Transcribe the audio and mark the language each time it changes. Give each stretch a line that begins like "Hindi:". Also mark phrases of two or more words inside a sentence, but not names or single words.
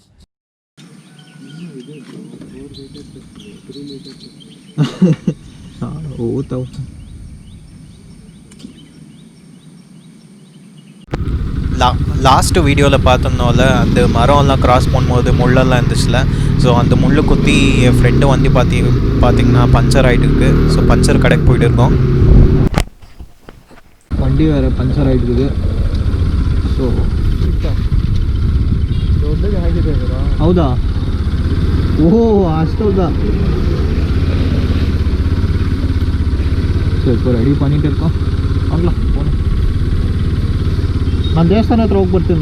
English: last videovil
Tamil: பார்த்தோம்னால அந்த மரம்லாம் கிராஸ் பண்ணும்போது முள்ளெல்லாம் இருந்துச்சுல. ஸோ அந்த முள் குத்தி என் ஃப்ரெண்டு வந்து பார்த்திங்கன்னா பஞ்சர் ஆகிட்டுருக்கு. ஸோ பஞ்சர் கடைக்கு போயிட்டு இருக்கோம். வண்டி வேறு பஞ்சர் ஆகிட்டுருக்குது.
Kannada: ஸோ ಹೌದಾ? ಓಹೋ ಅಷ್ಟೌದಾ? ಸರಿ
Tamil: இப்போ ரெடி பண்ணிகிட்டு இருக்கோம். வாங்கலாம் போகணும்.
Kannada: ನಾನು ದೇವಸ್ಥಾನ ಹತ್ರ ಹೋಗಿ ಬರ್ತೀನಿ.